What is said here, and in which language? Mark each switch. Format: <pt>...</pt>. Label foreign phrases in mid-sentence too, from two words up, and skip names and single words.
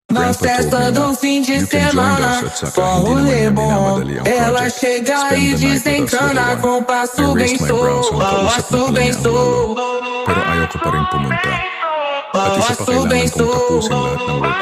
<pt>Na festa do fim de semana, só rolê bom. Ela chega e desencana com passo bem sou, passo bem sou.</pt> <tl>Pero ayaw ko pa rin pumunta. At isa pa</tl> <pt>Passo bem</pt> <tl>kailangan kong tapusin</tl> <pt>sou.</pt> <tl>lahat ng workload</tl>